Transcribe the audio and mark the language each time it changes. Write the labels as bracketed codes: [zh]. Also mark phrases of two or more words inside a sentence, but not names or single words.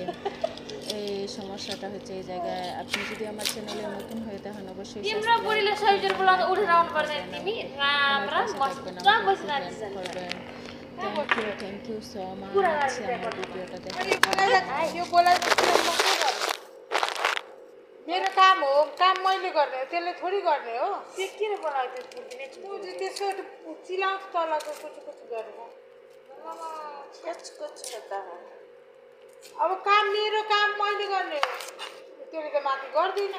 [bn] এই সমস্যাটা হচ্ছে এই জায়গায়। আপনি যদি আমার চ্যানেলে নতুন হয়ে থাকেন অবশ্যই [en] thank you so much [bn] আমার ভিডিওটা দেখার। [ne] मेरो काम हो, काम मैले गर्ने हो, त्यसले थोडी गर्ने हो। के किन बनाएको त्यो त्यसो चिलाउँछ तलको कुचु कुचु गरेर अब काम मेरो काम मैले गर्ने हो, त्यसले त माथि गर्दिनँ।